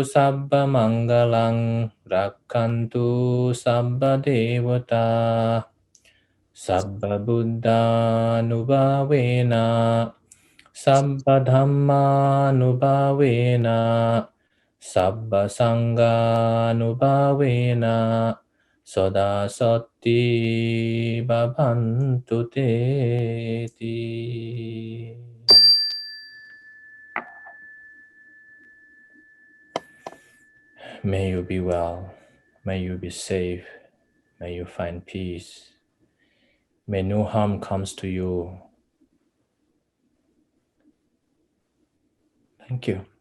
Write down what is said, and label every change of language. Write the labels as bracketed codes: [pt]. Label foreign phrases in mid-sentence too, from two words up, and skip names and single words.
[pi] sabba mangalang rakhantu sabba devata Sabba buddha nubhavena Sabba dhamma nubhavena Sabba sangha nubhavena Sada sati bhavantu te. [en] May you be well. May you be safe. May you find peace. May no harm comes to you. Thank you.